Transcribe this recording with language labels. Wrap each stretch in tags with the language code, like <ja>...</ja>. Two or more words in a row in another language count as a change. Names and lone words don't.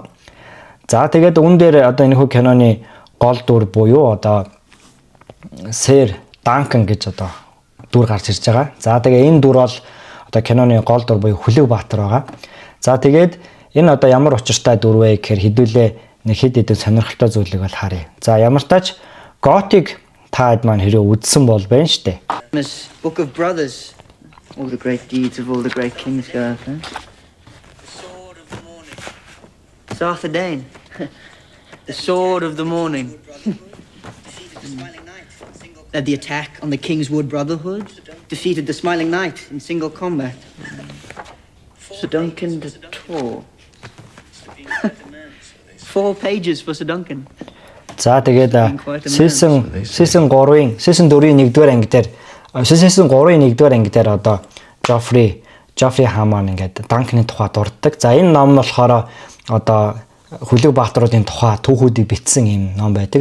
<mn>За тэгээд үүн дээр одоо энэ хүү киноны гол дүр буюу одоо Ser Duncan гэж одоо дүр гарч ирж байгаа. За тэгээ энэ дүр бол одоо киноны гол дүр буюу Хүлэг баатар байгаа. За тэгээд энэ одоо ямар учиртай дүр вэ гэхээр хэдүүлээ нэг хэд хэдэн сонирхолтой зүйлийг бол харъя. За ямар тач готик таад маань хэрэг үдсэн бол байна штэ.</mn> <en>Book of Brothers. All the great deeds of all the great kings go out there. The sword of the morning. It's Arthur Dane. The sword of the morning. The attack on the Kingswood Brotherhood defeated the Smiling Knight in single combat. Sir Duncan de Tor. 4 pages for Sir Duncan.</en> <mn>За тэгээд season 3-ын season 4-ийн 1-р анги дээр season 3-ийн 1-р анги дээр одоо Joffrey Hammond ингээд Duncan-ы тухай дурддаг. За энэ ном нь болохоор одоо Хүлэг баатаруудын тухай түүхүүдийг бичсэн юм ном байдаг.</mn>